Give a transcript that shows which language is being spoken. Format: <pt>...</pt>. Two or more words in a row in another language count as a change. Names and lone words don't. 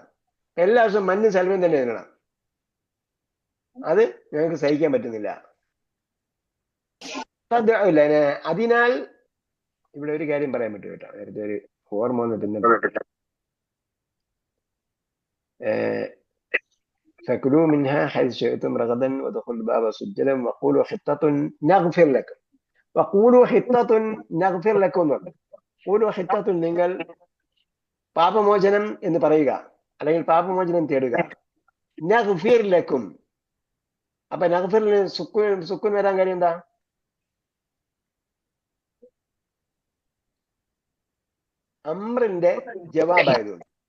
<ml>എല്ലാ ദിവസവും മഞ്ഞും ശൽവയും തന്നെ തിന്നണം. അത് ഞങ്ങൾക്ക് സഹിക്കാൻ പറ്റുന്നില്ല. അതിനാൽ ഇവിടെ ഒരു കാര്യം പറയാൻ പറ്റും കേട്ടോ. നേരത്തെ ഒരു ഓർമ്മ വന്നിട്ട്</ml> <ar>فكلوا منها حيث شئتم رغدا وادخلوا الباب سجدا وقولوا حطة نغفر لكم وقولوا حطة نغفر لكم قولوا حطة</ar> <ml>നിങ്ങൾ പാപമോചനം എന്ന് പറയുക അല്ലെങ്കിൽ പാപമോചനം തേടുക.</ml> <ar>نغفر لكم.</ar> <ml>അപ്പൊ നഗ്ഫിറിന് സുക്കൂൻ വരാൻ കാര്യം എന്താ? അമ്രിന്റെ ജവാബായതുകൊണ്ട്.</ml>